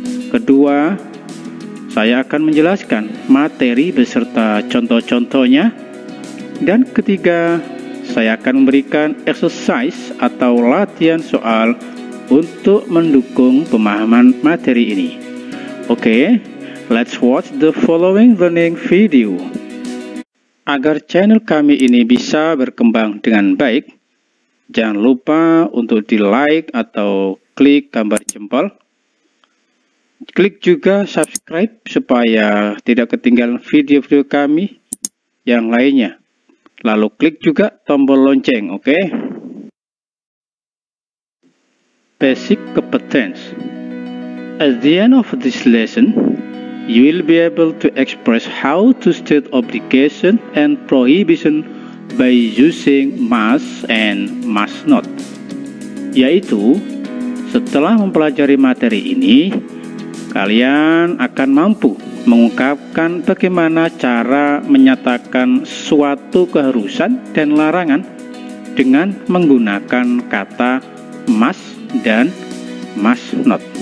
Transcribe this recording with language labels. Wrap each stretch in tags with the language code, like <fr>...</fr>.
<id>Kedua, saya akan menjelaskan materi beserta contoh-contohnya. Dan ketiga, saya akan memberikan exercise atau latihan soal untuk mendukung pemahaman materi ini.</id> <en>Oke, let's watch the following learning video.</en> <id>Agar channel kami ini bisa berkembang dengan baik, jangan lupa untuk di like atau klik gambar jempol. Klik juga subscribe supaya tidak ketinggalan video-video kami yang lainnya. Lalu klik juga tombol lonceng, oke?</id> <en>Basic competence. At the end of this lesson, you will be able to express how to state obligation and prohibition by using must and must not.</en> <id>Yaitu, setelah mempelajari materi ini, kalian akan mampu mengungkapkan bagaimana cara menyatakan suatu keharusan dan larangan dengan menggunakan kata must dan must not.</id>